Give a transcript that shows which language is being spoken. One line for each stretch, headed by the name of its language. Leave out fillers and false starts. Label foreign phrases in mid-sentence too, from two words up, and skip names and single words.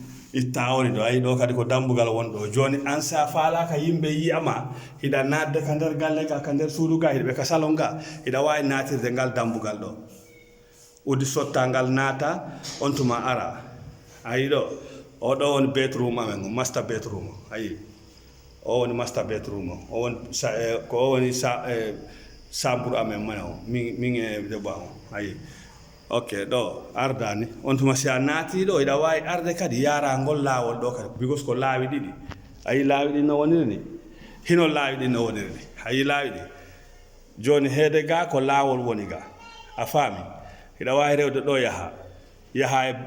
Fula: ɗo kadi ko dambugal wonɗo joni an sa falaka yimɓe yiyama hiɗa nadde ka nder galle ga ka nder suudu ga hiɗɓe ka salon ga hiɗa wawi natirde ngal dambugal ɗo udi sotta ngal naata on tuma ara ayi ɗo o ɗo woni bedroom amen
English: master bedroom
Fula: ayi o woni
English: master bedroom
Fula: o woni chambre amen mana o min e debba o ayi ok ɗo ardani on tuma si a naati ɗo iɗa wawi arde kadi yara ngol lawol ɗo kadi bigos ko laawi ɗiɗi ayi laawi ɗi no woniri ni hino laawi ɗi no woniri ni ayi laawi ɗi joni heede ga ko laawol woni ga a faami iɗa wawi rewde ɗo yaha